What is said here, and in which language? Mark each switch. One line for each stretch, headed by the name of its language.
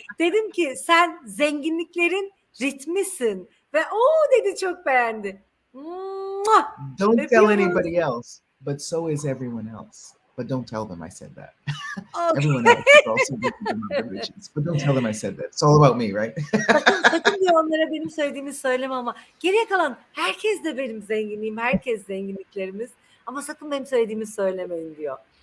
Turkish: Dedim ki sen zenginliklerin ritmisin. Ve o dedi çok beğendi. Mua!
English: Don't tell
Turkish: Öpüyoruz.
English: anybody else, but so is everyone else. But don't tell them I said that. Okay. Everyone else is also rhythm of the riches. But don't tell them I said that. It's all about me, right?
Turkish: Sakın diyor onlara benim söylediğimi söyleme ama geriye kalan herkes de benim zenginliğim, herkes zenginliklerimiz. Ama sakın benim söylediğimi söylemeyin diyor.